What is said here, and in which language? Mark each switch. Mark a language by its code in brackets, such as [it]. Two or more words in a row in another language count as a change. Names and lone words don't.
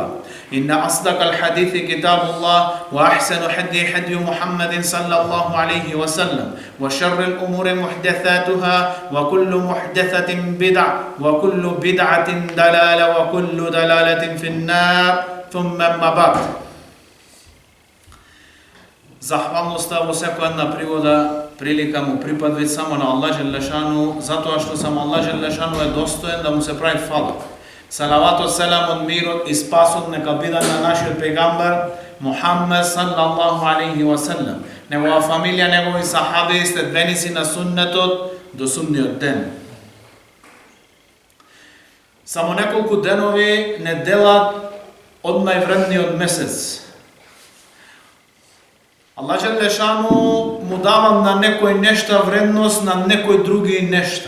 [ar] إن أصدق الحديث كتاب الله وأحسن حدي محمد صلى الله عليه وسلم وشر الأمور محدثاتها وكل محدثة بدعة وكل بدعة ضلالة وكل ضلالة في النار ثم أما بعد. [mk] Zahvalnosta во секоја една пригода, прилика му припадува само на Аллах Желешану, затоа што само Аллах Желешану е достоен да му се прави фала. Салаватот, селамот, мирот и спасот нека бидат на нашиот пегамбар Мухаммед [ar] صلى الله عليه وسلم, [mk] негова фамилија, негови сахаби, следбеници на суннетот до судниот ден. Само неколку денови не делат од највредниот месец. Аллах Желешану му дава на некои нешта вредност, на некои други нешта.